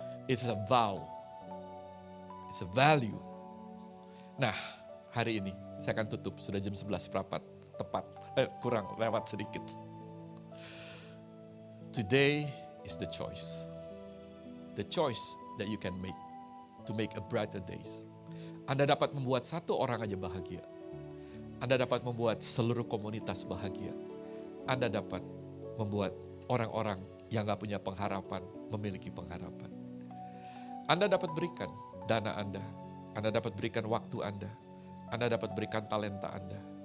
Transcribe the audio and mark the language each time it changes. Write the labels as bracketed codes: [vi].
[en] It's a vow. It's a value. [id] Nah, hari ini saya akan tutup, sudah jam 11 seperempat, tepat, kurang, lewat sedikit. [en] Today is the choice. The choice that you can make to make a brighter days. [id] Anda dapat membuat satu orang aja bahagia. Anda dapat membuat seluruh komunitas bahagia. Anda dapat membuat orang-orang yang gak punya pengharapan memiliki pengharapan. Anda dapat berikan dana Anda dapat berikan waktu Anda dapat berikan talenta Anda.